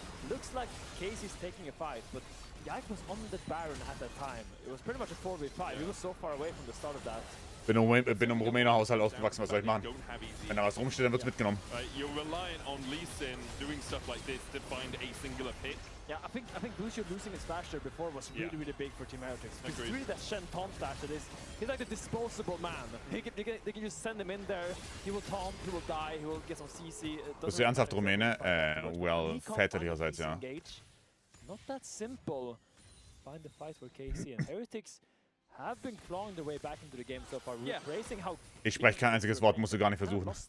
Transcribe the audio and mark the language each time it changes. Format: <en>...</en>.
<en>Looks like Casey's taking a fight, but Yike was on the Baron at that time. It was pretty much a 4v5. He was so far away from the start of that.</en> <de>Bin im Rumäner Haushalt aufgewachsen, was soll ich machen? Wenn da was rumsteht, dann wird's mitgenommen.</de> <en>You're reliant on Lee Sin doing stuff like this to find a singular pick. Yeah, I think Lucio losing his Thrasher before was really big for Team Heretics. It's really that Shen taunt Flash that is. He's like the disposable man. They can just send him in there. He will taunt, he will die, he will get some CC.</en> <de>Bist du ernsthaft Rumäne?</de> <en>Well,</en> <de>väterlicherseits, ja.</de> <en>Not that simple. Find the fight for KC and Heretics have been clawing their way back into the game so far.</en> <de>Ich spreche kein einziges Wort, musst du gar nicht versuchen.</de>